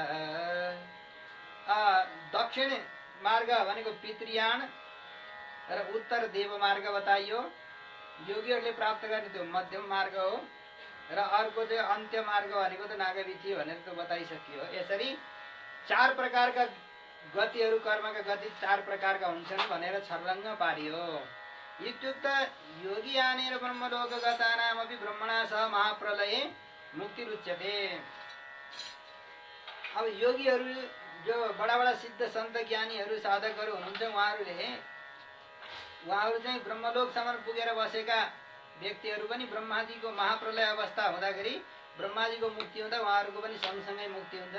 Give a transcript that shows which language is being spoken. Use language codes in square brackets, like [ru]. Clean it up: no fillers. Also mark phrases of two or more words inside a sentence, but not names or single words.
[ne] दक्षिण मार्ग भनेको पितृयान र उत्तर देव मार्ग बताइयो। योगीहरूले प्राप्त गर्ने त्यो मध्यम मार्ग हो, र अर्को चाहिँ अन्त्य मार्ग भनेको त नागवीथि भनेर त बताइसकियो। यसरी 4 प्रकारका गतिहरू, कर्मका गति 4 प्रकारका हुन्छन् भनेर छर्लङ्ग पारियो। [sa] इत्युक्त योगी आनेर ब्रह्मलोक गतानामपि ब्रह्मणा सह महाप्रलये मुक्ति रुच्यते। [ne] अब योगीहरू जो बडा बडा सिद्ध सन्त ज्ञानीहरू साधकहरू हुनुहुन्छ, उहाँहरू चाहिँ ब्रह्मलोकसम्म पुगेर बसेका व्यक्तिहरू पनि ब्रह्माजीको महाप्रलय अवस्था हुँदाखेरि ब्रह्माजीको मुक्ति हुँदा उहाँहरूको पनि सँगसँगै मुक्ति हुन्छ।